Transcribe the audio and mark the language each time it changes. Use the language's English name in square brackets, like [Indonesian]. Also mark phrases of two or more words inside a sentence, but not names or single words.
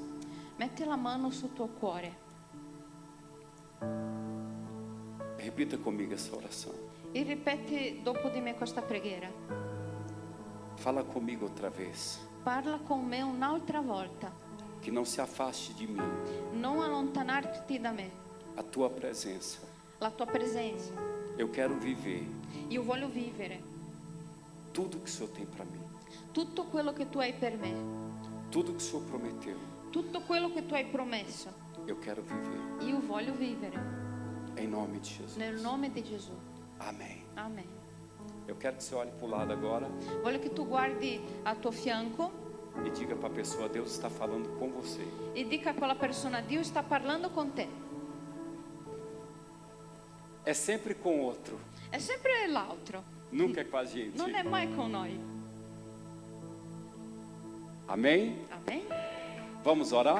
[Italian] Metti la mano sul tuo cuore [Portuguese] Repita comigo essa oração. [Italian] e ripeti dopo di me questa preghiera. [Portuguese] Fala comigo outra vez. [Italian] Parla con me un'altra volta. [Portuguese] Que não se afaste de mim [Italian] Non allontanarti da me, [Portuguese] a tua presença. [Italian] la tua presenza. [Portuguese] Eu quero viver [Italian] Io voglio vivere [Portuguese] tudo que o Senhor tem para mim. [Italian] tutto quello che tu hai per me, [Portuguese] Tudo que o Senhor prometeu. [Italian] tutto quello che tu hai promesso. [Portuguese] Eu quero viver. [Italian] Io voglio vivere [Portuguese] Em nome de Jesus. [Italian] nel nome di Gesù. [Portuguese] Amém. [Italian] Amen. [Portuguese] Eu quero que você olhe para o lado agora [Italian] Voglio che tu guardi al tuo fianco [Portuguese] e diga para a pessoa: Deus está falando com você. [Italian] e dica a quella persona: Dio sta parlando con te. [Portuguese] É sempre com outro, [Italian] È sempre l'altro, [Portuguese] nunca é com a gente. [Italian] non è mai con noi. [Portuguese] Amém? [Italian] Amen. [Portuguese] Vamos orar?